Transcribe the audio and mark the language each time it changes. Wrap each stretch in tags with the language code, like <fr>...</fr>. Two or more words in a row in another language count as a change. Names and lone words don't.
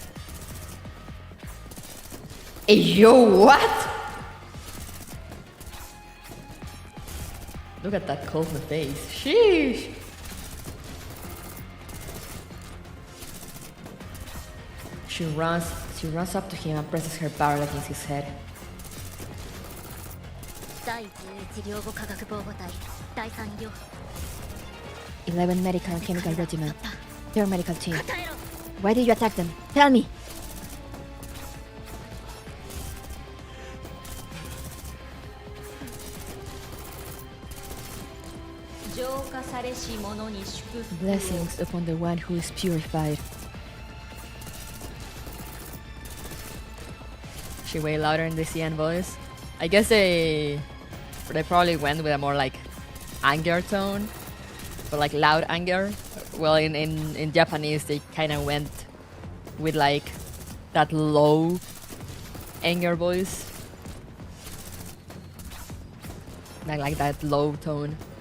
<en>Hey, yo, what? Look at that Colphne face. Sheesh! She runs up to him and presses her barrel against his head.</en> <ja>第11両護科学防護隊第3医療</ja> <en>11 Medical and Chemical Regiment. Their medical team.</en> <ja>答えろ</ja> <en>Why did you attack them? Tell me!</en> <ja>浄化されし者に祝福を</ja> <en>Blessings upon the one who is purified. She way louder in the CN voice. I guess they probably went with a more like anger tone, but like loud anger. Well, in Japanese they kind of went with like that low anger voice, like that low tone.</en>